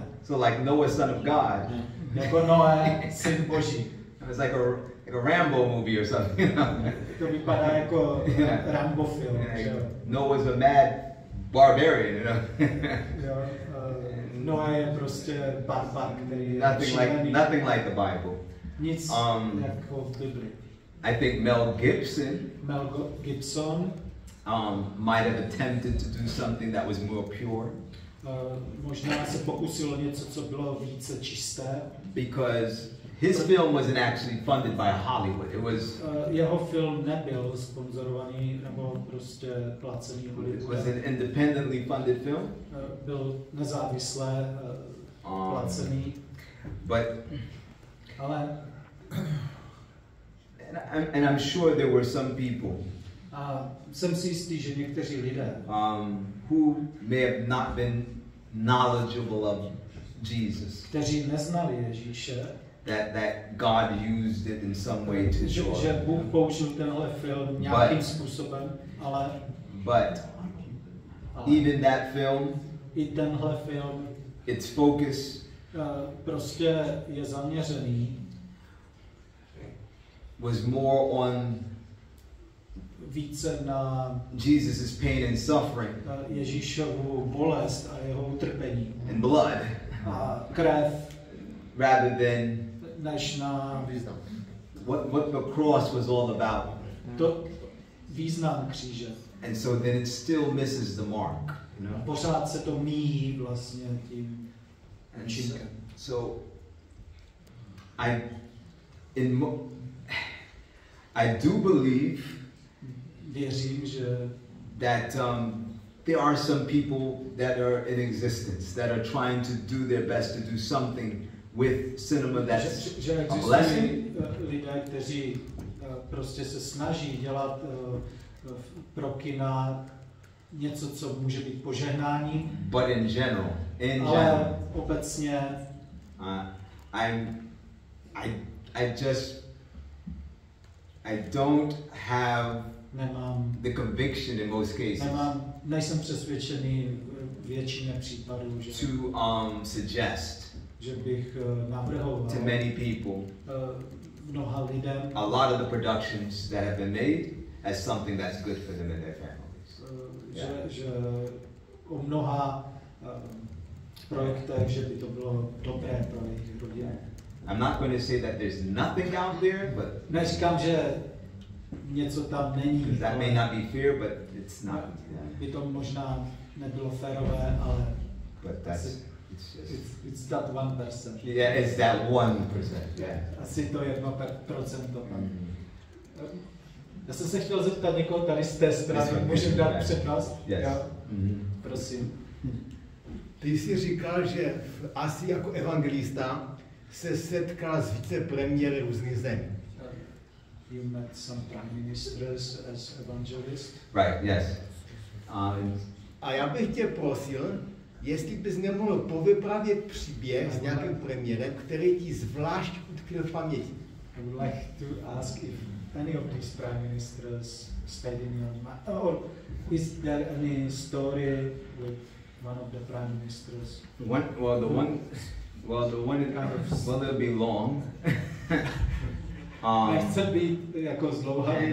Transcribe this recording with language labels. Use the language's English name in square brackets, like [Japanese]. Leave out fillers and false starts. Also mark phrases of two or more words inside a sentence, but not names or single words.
[English] So like Noah, son of God. [Czech] Jako Noé, syn Boží. [English] It's like a Rambo movie or something. You know? [Czech] To vypadá jako Rambo film. [English] Noah's a mad barbarian, you know. [Czech] Noé je prostě barbar, který je [English] nothing like the Bible. [Czech] Nic jako v Bibli. [English] I think Mel Gibson might have attempted to do something that was more pure. [Czech] Možná se pokusil něco, co bylo více čisté. [English] Because his film wasn't actually funded by Hollywood. It was [Czech] jeho film nebyl sponzorovaný nebo prostě placený Hollywoodem. [English] It was an independently funded film. [Czech] Byl nezávisle placený. [English] But [Czech] ale [English] and I'm sure there were some people [Czech] a jsem si jistý, že někteří lidé [English] who may have not been knowledgeable of Jesus, [Czech] kteří neznali Ježíše, [English] that God used it in some way to show. [Czech] Že Bůh použil tenhle film nějakým způsobem, ale [English] even that film, [Czech] i tenhle film, [English] its focus [Czech] prostě je zaměřený [English] was more on [Czech] více na [English] Jesus' pain and suffering, [Czech] Ježíšovu bolest a jeho utrpení, [English] and blood, [Czech] a krev, [English] rather than [Czech] než na [English] what the cross was all about. [Czech] To význam kříže. [English] And so then it still misses the mark, you know. [Czech] Pořád se to míjí vlastně tím účinkem. [English] So I do believe [Czech] věřím, že [English] that there are some people that are in existence that are trying to do their best to do something with cinema that's [Czech] že [English] a blessing. [Czech] Lidé, kteří prostě se snaží dělat pro kina něco, co může být požehnáním. [English] But in general, [Czech] ale obecně [English] I don't have [Czech] nemám [English] the conviction in most cases. [Czech] Nejsem přesvědčený v většině případů, že [English] to suggest [Czech] že bych navrhoval [English] to many people [Czech] mnoha lidem [English] a lot of the productions that have been made as something that's good for them and their families. [Czech] Že o mnoha projektech, že by to bylo dobré pro jejich rodiny. [English] I'm not going to say that there's nothing out there, but [Czech] neříkám, že něco tam není. [English] That may not be fair, but it's not. [Czech] By to možná nebylo férové, ale [English] but that's it's that 1%. Yeah, it's that 1%. Yeah. [Czech] Asi to 1%. Já jsem se chtěl zeptat někoho tady z té strany, můžu dát přednost? [English] Yes. [Czech] Prosím. Ty jsi říkal, že asi jako evangelista se setkal s více premiéry různých zemí. [English] You met some prime ministers as evangelist. Right, yes. [Czech] A já bych tě prosil, jestli bys nemohl povyprávět příběh s nějakým premiérem, který ti zvlášť utkvěl v paměti. [English] I would like to ask if any of these prime ministers stayed in your mind, or is there any story with one of the prime ministers? It'll be long. [Czech] Nechce být jako zdlouhavý.